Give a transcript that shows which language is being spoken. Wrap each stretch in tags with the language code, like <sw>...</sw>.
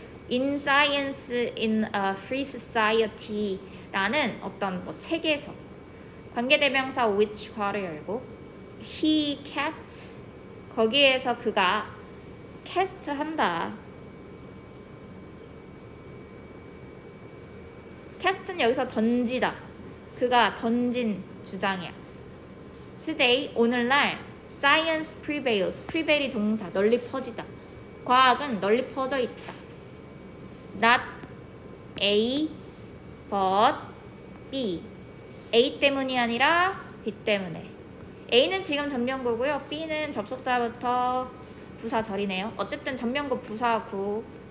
<ko>In Science in a Free Society라는 어떤 뭐 책에서 관계대명사 which 괄호 열고</ko> <en>he casts</en> <ko>거기에서 그가 cast 한다. cast는 여기서 던지다. 그가 던진 주장이야.</ko> <en>Today</en> <ko>오늘날</ko> <en>science prevails.</en> <ko>prevail이 동사 널리 퍼지다. 과학은 널리 퍼져 있다. Not A, but B. A 때문이 아니라 B 때문에. A는 지금 전명구고요. B는 접속사부터 부사절이네요. 어쨌든 전명구 부사구.</ko>